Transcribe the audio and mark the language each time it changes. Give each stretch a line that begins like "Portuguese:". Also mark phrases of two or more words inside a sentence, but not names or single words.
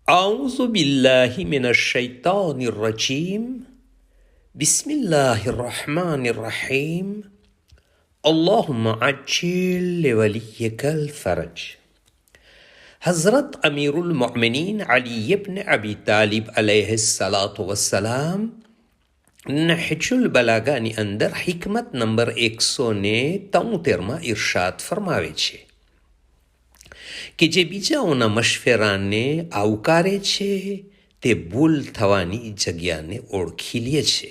Arabic: أعوذ بالله من الشيطان الرجيم بسم الله الرحمن الرحيم اللهم عجل لوليك الفرج.
Gujarati: હઝરત અમીરુલ મોમિનીન અલી ઇબ્ન અબી તાલિબ અલૈહિસ્સલાતુ વસ્સલામ નહજુલ બલાગાની અંદર હિકમત નંબર 173માં ઇરશાદ ફરમાવે છે કે જે બીજાઓના મશવરાને આવકારે છે તે ભૂલ થવાની જગ્યાને ઓળખી લે છે.